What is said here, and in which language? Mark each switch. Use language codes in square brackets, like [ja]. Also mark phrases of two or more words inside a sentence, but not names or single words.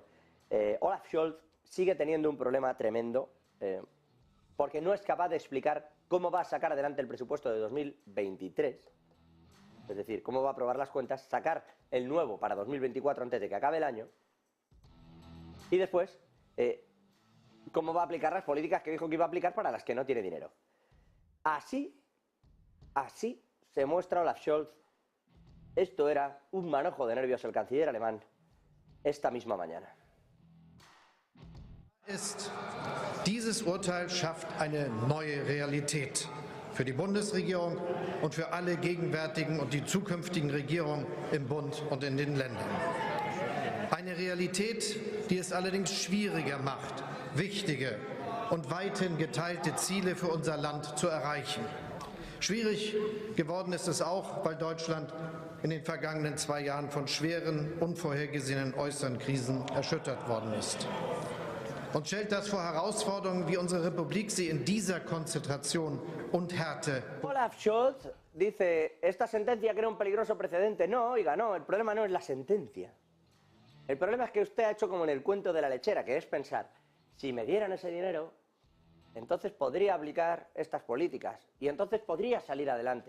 [es] Olaf Scholz sigue teniendo un problema tremendo porque no es capaz de explicar cómo va a sacar adelante el presupuesto de 2023, es decir, cómo va a aprobar las cuentas, sacar el nuevo para 2024 antes de que acabe el año y después cómo va a aplicar las políticas que dijo que iba a aplicar para las que no tiene dinero. Así se muestra Olaf Scholz. Esto era un manojo de nervios el canciller alemán esta misma mañana. [de] Dieses Urteil schafft eine neue Realität für die Bundesregierung und für alle gegenwärtigen und die zukünftigen Regierungen im Bund und in den Ländern. Eine Realität, die es allerdings schwieriger macht, wichtige und weithin geteilte Ziele für unser Land zu erreichen. Schwierig geworden ist es auch, weil Deutschland in den vergangenen 2 Jahren von schweren, unvorhergesehenen äußeren Krisen erschüttert worden ist. Uns stellt das vor Herausforderungen, wie unsere Republik sie in dieser Konzentration und Härte. [es] Olaf Scholz dice, esta sentencia crea un peligroso precedente. No, oiga, no, el problema no es la sentencia. El problema es que usted ha hecho como en el cuento de la lechera, que es pensar, si me dieran ese dinero, entonces podría aplicar estas políticas y entonces podría salir adelante.